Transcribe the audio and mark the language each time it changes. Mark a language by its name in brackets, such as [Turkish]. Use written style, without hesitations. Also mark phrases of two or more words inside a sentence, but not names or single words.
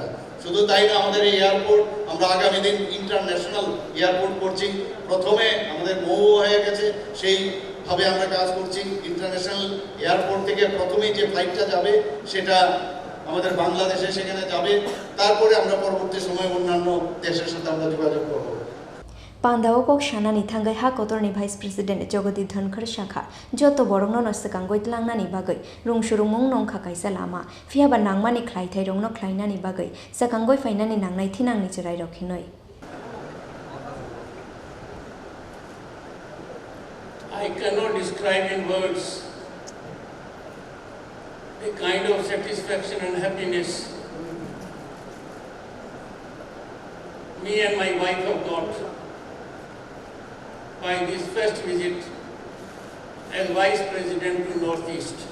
[Bangla] শুধু তাই না, আমাদের এই এয়ারপোর্ট আমরা আগামী দিন [English] international airport [Bangla] করছি। প্রথমে আমাদের মৌ হয়ে গেছে, সেইভাবে আমরা কাজ করছি। [English] international airport [Bangla] থেকে প্রথমেই যে ফ্লাইটটা যাবে সেটা আমাদের বাংলাদেশে সেখানে যাবে, তারপরে আমরা পরবর্তী সময়ে অন্যান্য দেশের সাথে আমরা যোগাযোগ করব। [Kok Borok] Pandao kok shanani thangai ha kotorni [English] Vice President [Kok Borok] Jogadip Dhankar Shakha joto borongno no sakangoi tlangnani bagai rungshurungmung nongkha kaisa lama fiaba nangmani khlaithai rongno khlainani bagai sakangoi fainani nangnai thinangni cherai rokhinoi. [English] I cannot describe in words the kind of satisfaction and happiness me and my wife have got by this first visit as Vice President to Northeast.